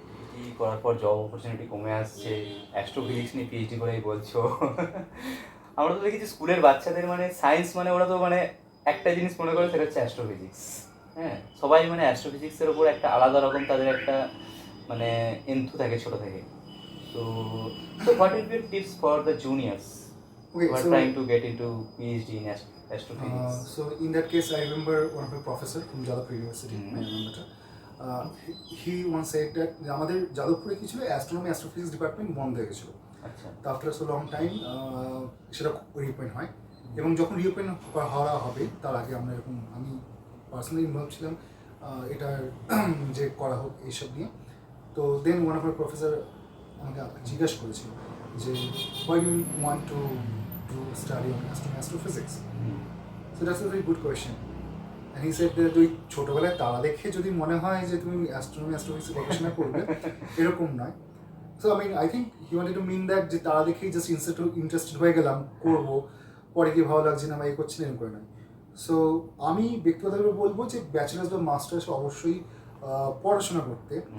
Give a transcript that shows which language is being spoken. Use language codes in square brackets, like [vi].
[bn] কি করার পর জব অপরচুনিটি কমে আসছে, অ্যাস্ট্রোফিজিক্স নিয়ে PhD করেই বলছো। আমরা তো দেখেছি স্কুলের বাচ্চাদের, মানে সায়েন্স মানে ওরা তো মানে একটা জিনিস মনে করে, সেটা হচ্ছে অ্যাস্ট্রোফিজিক্স। হ্যাঁ, সবাই মানে অ্যাস্ট্রোফিজিক্সের ওপর একটা আলাদা রকম তাদের একটা মানে এন্থু থাকে ছোটো থেকে। [en] So what will be your tips for the juniors who are trying to get into PhD in astrophysics? So in that case, I remember one of my professor from Jadavpur University, I remember that. He once said that [bn] আমাদের যাদবপুরে কি ছিল, astronomy astrophysics department বন্ধ হয়ে গেছিলো। আচ্ছা। তো after so long time সেটা রিওপেন হয়, এবং যখন রিওপেন হওয়া হবে তার আগে আমরা এরকম, আমি পার্সোনালি ইনভলভ ছিলাম এটার যে করা হোক এইসব নিয়ে। [en] তো then one of my professor [bn] আমাকে জিজ্ঞাসা করেছিল যে [en] why do you want to do study on astrophysics? So that's a very good question. And he said that [bn] ওই ছোটবেলায় তারা দেখে যদি মনে হয় যে তুমি অ্যাস্ট্রোনমিক্সে গবেষণা করবে এরকম নয়। [en] so I mean I think he wanted to mean that [bn] যে তারা দেখেই জাস্ট ইন্টারেস্টেড হয়ে গেলাম করবো, পরে গিয়ে ভালো লাগছে না বা এই করছি না এরকম করে নয়। সো আমি ব্যক্তিগতভাবে বলবো যে ব্যাচেলার্স বা মাস্টার্স অবশ্যই পড়াশোনা করতে।